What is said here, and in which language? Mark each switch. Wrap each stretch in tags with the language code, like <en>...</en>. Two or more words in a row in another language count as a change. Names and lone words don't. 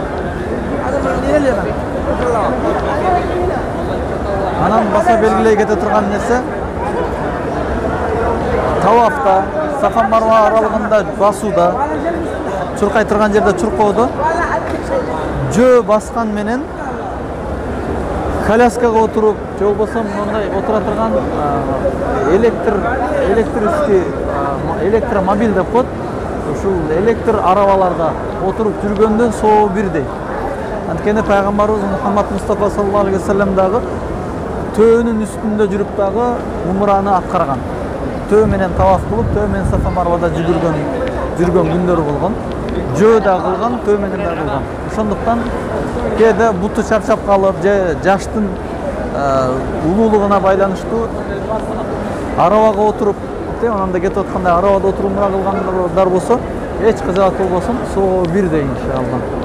<ky>Анан баса белгилей кете турган нерсе тавафта, Сафа Марва аралыгында басууда, чуркай турган жерде чуркоодо жөө баскан менен коляскага отуруп, же болбосо мындай отура турган электромобиль деп коет. Ушул электр арабаларда отуруп жүргөндөн соо бирдей. Анткени пайгамбарыбыз Мухаммад Мустафа</ky> <ar>صلى الله عليه وسلم</ar> <ky>дагы төөнүн үстүндө жүрүп дагы умраны аткарган. Төө менен таваф кылып, төө менен Сафа Марвада жүргөн күндөрү болгон. Жөө да кылган, төө менен да кылган. Ошондуктан кээде буту чарчап калып, же жаштын улуулугуна байланыштуу арабага отуруп, ананда кетип аткандай арабада отуруп умра кылгандар болсо, эч кызыгат болбосун, соо бирдей иншалла.</ky>